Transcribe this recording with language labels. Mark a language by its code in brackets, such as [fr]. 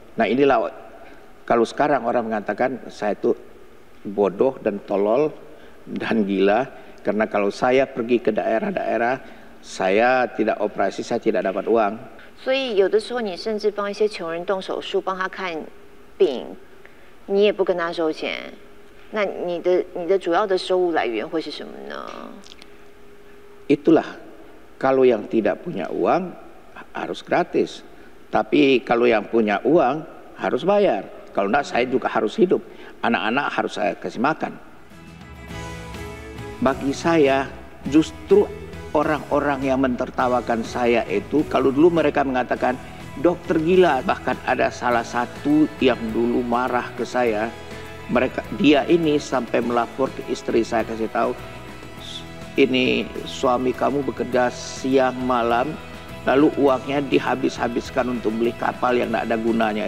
[id] Nah inilah, kalau sekarang orang mengatakan saya itu bodoh dan tolol dan gila, karena kalau saya pergi ke daerah-daerah, saya tidak operasi, saya tidak dapat uang. [zh] 所以有的时候你甚至帮一些穷人动手术，帮他看病，你也不跟他收钱。那你的主要的收入来源会是什么呢？ [id] Itulah, kalau yang tidak punya uang harus gratis. Tapi kalau yang punya uang harus bayar. Kalau enggak, saya juga harus hidup. Anak-anak harus saya kasih makan. Bagi saya, justru orang-orang yang mentertawakan saya itu, kalau dulu mereka mengatakan dokter gila, bahkan ada salah satu yang dulu marah ke saya, dia ini sampai melapor ke istri saya, kasih tahu, ini suami kamu bekerja siang malam, lalu uangnya dihabis-habiskan untuk beli kapal yang tidak ada gunanya.